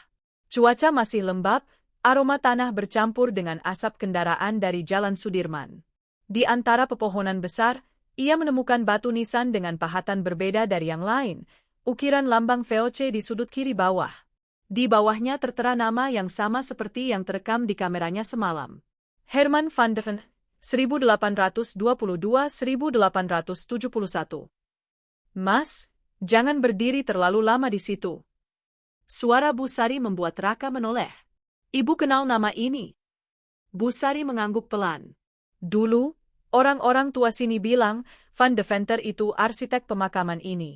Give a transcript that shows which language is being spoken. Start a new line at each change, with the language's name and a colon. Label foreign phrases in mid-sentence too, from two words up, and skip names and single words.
Indonesian: Cuaca masih lembab, aroma tanah bercampur dengan asap kendaraan dari Jalan Sudirman. Di antara pepohonan besar, ia menemukan batu nisan dengan pahatan berbeda dari yang lain, ukiran lambang VOC di sudut kiri bawah. Di bawahnya tertera nama yang sama seperti yang terekam di kameranya semalam. Herman van de Venter, 1822-1871. Mas, jangan berdiri terlalu lama di situ. Suara Bu Sari membuat Raka menoleh. Ibu kenal nama ini. Bu Sari mengangguk pelan. Dulu, Orang-orang tua sini bilang, Van Deventer itu arsitek pemakaman ini.